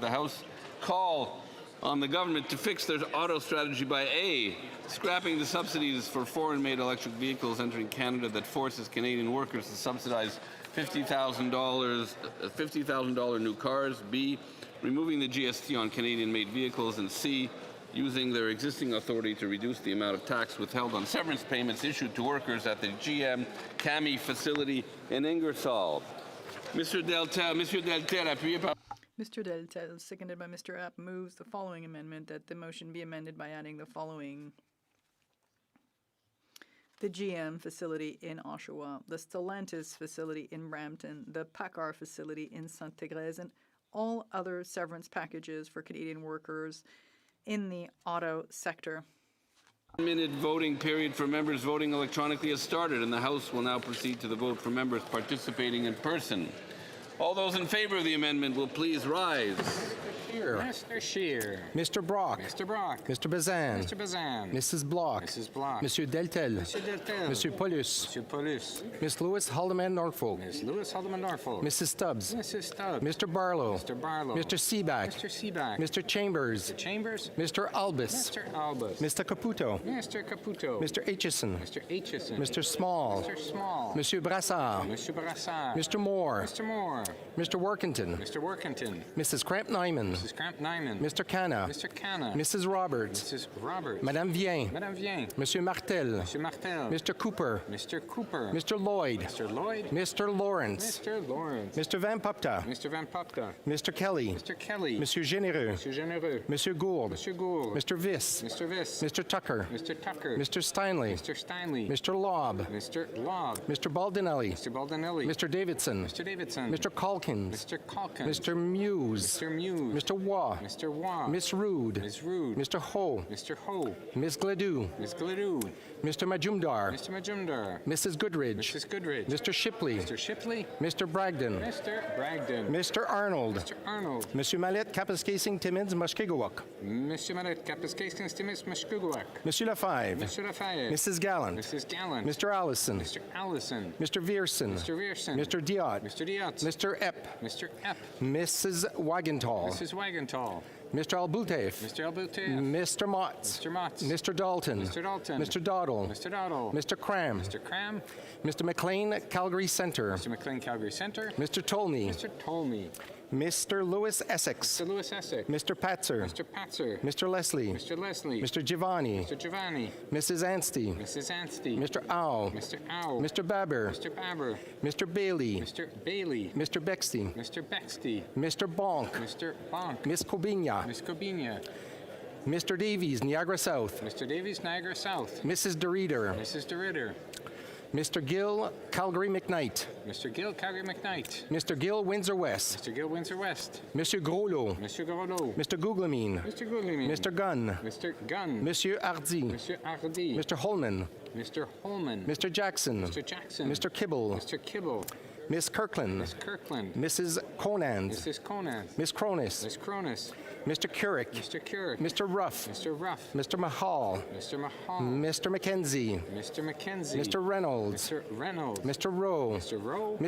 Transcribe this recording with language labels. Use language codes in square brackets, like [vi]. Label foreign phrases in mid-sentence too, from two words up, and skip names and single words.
[en] The House call on the government to fix their auto strategy by A, scrapping the subsidies for foreign-made electric vehicles entering Canada that forces Canadian workers to subsidize $50,000 new cars. B, removing the GST on Canadian-made vehicles. And C, using their existing authority to reduce the amount of tax withheld on severance payments issued to workers at the GM CAMI facility in Ingersoll. Mr. [fr] Deltel, appuyé par... [en] Mr. Deltel, seconded by Mr. App, moves the following amendment, that the motion be amended by adding the following the GM facility in Oshawa, the Stellantis facility in Brampton, the PACCAR facility in Sainte-Thérèse, and all other severance packages for Canadian workers in the auto sector. 1-minute voting period for members voting electronically has started, and the House will now proceed to the vote for members participating in person. All those in favor of the amendment will please rise. Scheer. Mr. Scheer. Mr. Brock. Mr. Brock. Mr. Bazan. Mr. Bazan. Mrs. Block. Mrs. Block. Monsieur Deltel. Monsieur Deltel. Monsieur Paulus. Monsieur Paulus. Miss Lewis Haldeman Norfolk. Miss Lewis Haldeman Norfolk. Mrs. Stubbs. Mrs. Stubbs. Mr. Barlow. Mr. Barlow. Mr. Seaback. Mr. Seaback. Mr. Chambers. Mr. Chambers. Mr. Albus. Mr. Albus. Mr. Caputo. Mr. Caputo. Mr. Aitchison. Mr. Aitchison. Mr. Small. Mr. Small. Monsieur Brassard. Monsieur Brassard. Mr. Moore. Mr. Moore. Mr. Workington. Mr. Workington. Mrs. Cramp-Nyman. Mrs. Cramp-Nyman. Mr. Canna. Mr. Canna. Mrs. Roberts. Mrs. Roberts. Madame Vien. Madame Vien. Monsieur Martel. Monsieur Martel. Mr. Cooper. Mr. Cooper. Mr. Lloyd. Mr. Lloyd. Mr. Lawrence. Mr. Lawrence. Mr. Van Popta. Mr. Van Popta. Mr. Kelly. Mr. Kelly. Monsieur Généreux. Monsieur Généreux. Monsieur Gould. Monsieur Gould. Mr. Viss. Mr. Viss. Mr. Tucker. Mr. Tucker. Mr. Steinley. Mr. Steinley. Mr. Lobb. Mr. Lobb. Mr. Baldinelli. Mr. Baldinelli. Mr. Davidson. Mr. Davidson. Mr. Calkins. Mr. Calkins. Mr. Muse. Mr. Muse. Mr. Waugh. Mr. Waugh. Miss Rude. Ms. Rude. Mr. Ho. Mr. Ho. Miss Gledoux. Ms. Gledoux. Mr. Majumdar. Mr. Majumdar. Mrs. Goodridge. Mrs. Goodridge. Mr. Shipley. Mr. Shipley. Mr. Bragdon. Mr. Bragdon. Mr. Arnold. Mr. Arnold. Monsieur Mallet, Kapuskasing Timmins, Mushkegowuk. Monsieur Mallet, Kapuskasing Timmins, Mushkegowuk. Monsieur Lefebvre. Monsieur Lefebvre. Mrs. Gallant. Mrs. Gallant. Mr. Allison. Mr. Allison. Mr. Vierson. Mr. Vierson. Mr. Diot. Mr. Diot. Mr. Epp. Mr. Epp. Mrs. Wagenthal. Mrs. Wagenthal. Mr. Albutef. Mr. Albutef. Mr. Motts. Mr. Motts. Mr. Dalton. Mr. Dalton. Mr. Doddle. Mr. Doddle. Mr. Cram. Mr. Cram. Mr. McLean, Calgary Centre. Mr. McLean, Calgary Centre. Mr. Tolney. Mr. Tolney. Mr. Lewis Essex. Mr. Lewis Essex. Mr. Patzer. Mr. Patzer. Mr. Leslie. Mr. Leslie. Mr. Giovanni. Mr. Giovanni. Mrs. Anstey. Mrs. Anstey. Mr. Au. Mr. Au. Mr. Babber. Mr. Babber. Mr. Bailey. Mr. Bailey. Mr. Bexty. Mr. Bexty. Mr. Bonk. Mr. Bonk. Miss Cobinia. Miss Cobinia. Mr. Davies, Niagara South. Mr. Davies, Niagara South. Mrs. DeRitter. Mrs. DeRitter. Mr. Gill, Calgary McKnight. Mr. Gill, Calgary McKnight. Mr. Gill, Windsor West. Mr. Gill, Windsor West. Monsieur Groslo. Mr. Groslo. Mr. Googlemine. Mr. Googlemine. Mr. Gunn. Mr. Gunn. Monsieur Hardy. Monsieur Hardy. Mr. Holman. Mr. Holman. Mr. Jackson. Mr. Jackson. Mr. Kibble. Mr. Kibble. Miss Kirkland. Miss Kirkland. Mrs. Conant. Mrs. Conant. Miss Cronus. Miss Cronus. Mr. Currick. Mr. Currick. Mr. Ruff. Mr. Ruff. Mr. Mahal. Mr. Mahal. Mr. McKenzie. Mr. McKenzie. Mr. Reynolds. Mr. Reynolds. Mr. Rowe. Mr. Rowe.